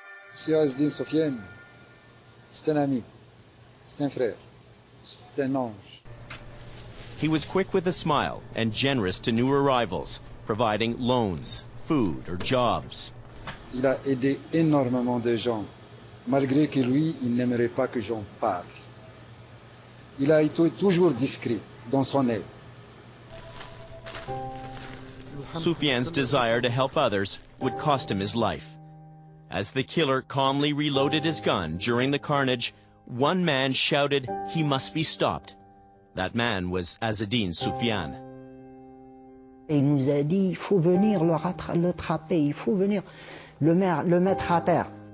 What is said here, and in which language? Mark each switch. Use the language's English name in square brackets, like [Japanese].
[French] Monsieur Azzeddine Soufiane, c'est un ami, c'est un frère, c'est un ange. [English] He was quick with a smile and generous to new arrivals, providing loans, food, or jobs. [French] Il a aidé énormément de gens, malgré que lui, il n'aimerait pas que j'en parle. Il a été toujours discret dans son aide. [English] Soufiane's desire to help others would cost him his life. As the killer calmly reloaded his gun during the carnage, one man shouted he must be stopped. That man was Azzeddine Soufiane. [French] Il nous a dit, il faut venir le attraper, il faut venir le mettre à terre.